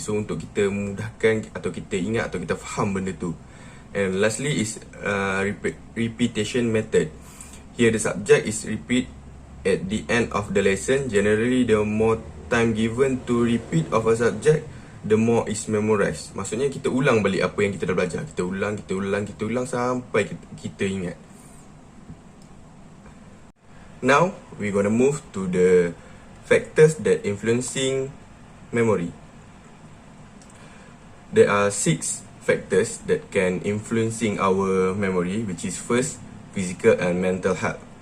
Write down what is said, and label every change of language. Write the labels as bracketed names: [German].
[Malay] So untuk kita mudahkan, atau kita ingat, atau kita faham benda tu. [English] And lastly is repetition method. Here the subject is repeat at the end of the lesson. Generally the more time given to repeat of a subject, the more is memorized. [Malay] Maksudnya kita ulang balik apa yang kita dah belajar. Kita ulang sampai kita ingat. [English] Now we're gonna move to the factors that influencing memory. There are 6 factors that can influencing our memory, which is first, physical and mental health.